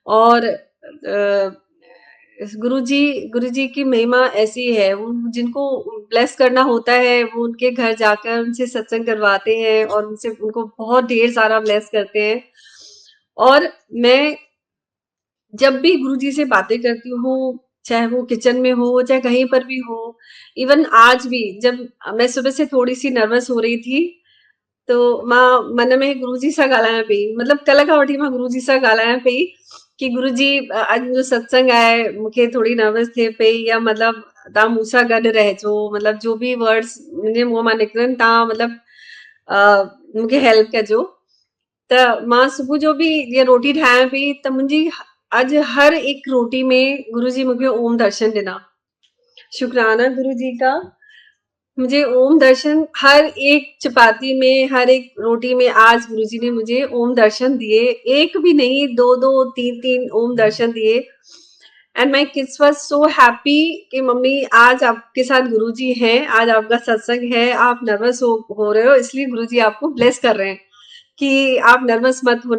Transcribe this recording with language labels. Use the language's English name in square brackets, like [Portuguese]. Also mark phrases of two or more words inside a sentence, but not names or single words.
[Hindi] और गुरुजी की महिमा ऐसी है, वो जिनको ब्लेस करना होता है वो उनके घर जाकर उनसे सत्संग करवाते हैं और उनसे उनको बहुत ढेर सारा ब्लेस करते हैं। और मैं जब भी गुरुजी से बातें करती हूँ, चाहे वो किचन में हो, चाहे कहीं पर भी हो, इवन आज भी जब मैं सुबह से थोड़ी-सी नर्वस हो रही थी, [Sindhi] तो मां मन में गुरुजी सां ॻाल्हायां पई, मतलब कल्ह खां वठी मां गुरुजी सां ॻाल्हायां पई कि गुरुजी अॼु मुंहिंजो सत्संग आहे, मूंखे थोड़ी नर्वस थिए पई, या मतलब तव्हां मूं सां गॾु रहिजो, मतलब जो बि वर्ड्स मुंहिंजे मुंहं मां निकिरनि तव्हां मतलब मूंखे हेल्प कजो। त मां सुबुह जो बि जीअं रोटी ठाहियां पई त मुंहिंजी अॼु हर हिकु रोटी में गुरुजी मूंखे ओम दर्शन ॾिना। [Hindi] शुक्राना गुरुजी का, मुझे ओम दर्शन हर एक चपाती में, हर एक रोटी में आज गुरुजी ने मुझे ओम दर्शन दिए। एक भी नहीं, 2-2, 3-3 ओम दर्शन दिए। [English] and my kids were so happy [Hindi] कि मम्मी आज आपके साथ गुरुजी हैं, आज आपका सत्संग है, आप नर्वस हो रहे हो इसलिए गुरुजी आपको ब्लेस कर रहे हैं कि आप नर्वस मत होना।